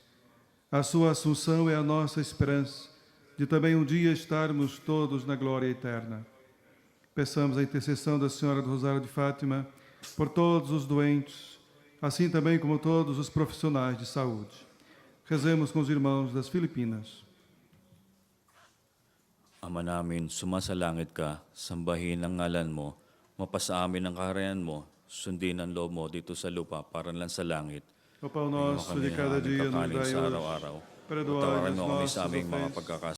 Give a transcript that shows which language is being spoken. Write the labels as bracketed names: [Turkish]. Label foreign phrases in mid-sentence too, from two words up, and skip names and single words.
[Portuguese] A sua assunção é a nossa esperança de também um dia estarmos todos na glória eterna. Peçamos a intercessão da Senhora do Rosário de Fátima por todos os doentes, assim também como todos os profissionais de saúde. Rezemos com os irmãos das Filipinas. [Filipino] Ama namin, sumasalangit ka, sambahin ang ngalan mo, mapasa amin ang kaharian mo, sundin ang loob mo dito sa lupa para lang sa langit. [Portuguese] O pão nosso de cada dia nos dai [Filipino] sa [Portuguese] hoje. [Filipino] araw-araw. [Portuguese] Perdoai-nos [Filipino] Patawarin mo kami [Portuguese] nossas [Filipino] sa aming mga [Portuguese] ofensas, [Filipino] pagkakasala.